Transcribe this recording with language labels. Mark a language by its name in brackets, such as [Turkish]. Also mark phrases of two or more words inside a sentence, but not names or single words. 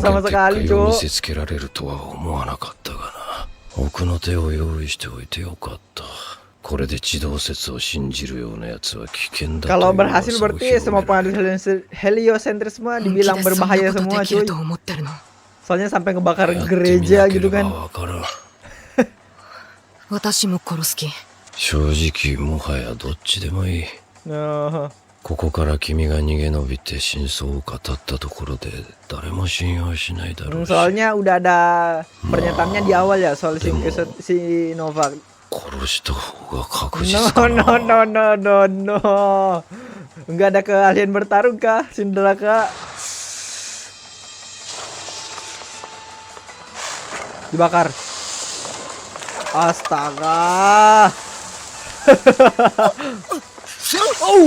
[Japanese] 宣 [Indonesian] sama [Japanese] 言撤 [Indonesian] sekali [Japanese] 回を見 [Indonesian] cok. [Japanese] せつけられるとは思わなかったがな。奥の手を用意しておいてよかった。これで地動説を信じるようなやつは危険だという [Indonesian] Kalau [Japanese] 噂を [Indonesian] berhasil [Japanese] 広 [Indonesian] berarti [Japanese] め [Indonesian] semua [Japanese] られる。 [Indonesian] penganut heliocentrisme [Japanese] 本気で [Indonesian] dibilang [Japanese] そんな [Indonesian] berbahaya [Japanese] こと [Indonesian] semua [Japanese] できる [Indonesian] cuy. [Japanese] と思ってるの？ [Indonesian] Soalnya sampai ngebakar [Japanese] やってみ [Indonesian] gereja [Japanese] なけ [Indonesian] gitu [Japanese] れば [Indonesian] kan. [Japanese] わからん。私も殺す気。正直もはやどっちでもいい。 [Indonesian] Nah, [Japanese] ここから君が逃げ延びて真相を語ったところで誰も信用しないだろうし、 [Indonesian] soalnya udah ada pernyataannya di awal ya soal si Novak. [Japanese] 殺した方が確 [English] No [Japanese] 実か [English] no [Japanese] な。 [English] no no no no. [Indonesian] Enggak ada keahlian bertarung kah, Cinderaka? Dibakar. Astaga. Oh.